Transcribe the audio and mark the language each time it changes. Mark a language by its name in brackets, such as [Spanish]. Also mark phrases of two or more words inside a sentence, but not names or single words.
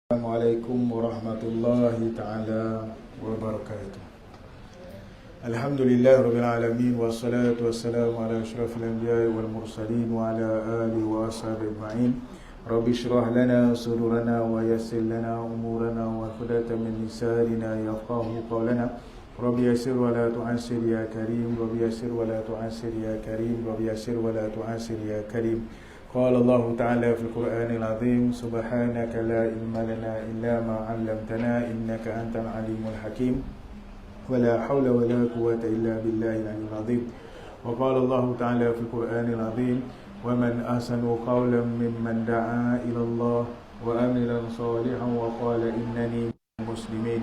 [Arabic] السلام عليكم ورحمة الله تعالى وبركاته. الحمد لله رب العالمين والصلاة والسلام على أشرف الأنبياء والمرسلين وعلى آله وأصحابه أجمعين. رب اشرح لنا صدورنا ويسر لنا أمورنا وهدى من لساننا يفقه قولنا. رب يسر ولا تعسر يا كريم رب يسر ولا تعسر يا كريم رب يسر ولا تعسر يا كريم. قال الله تعالى في القرآن العظيم سبحانك لا علم لنا إلا ما علمتنا إنك أنت العليم الحكيم ولا حول ولا قوة إلا بالله العلي العظيم. وقال الله تعالى في القرآن العظيم ومن أحسن قولا ممن دعا إلى الله وعمل صالحا وقال إنني مسلمين.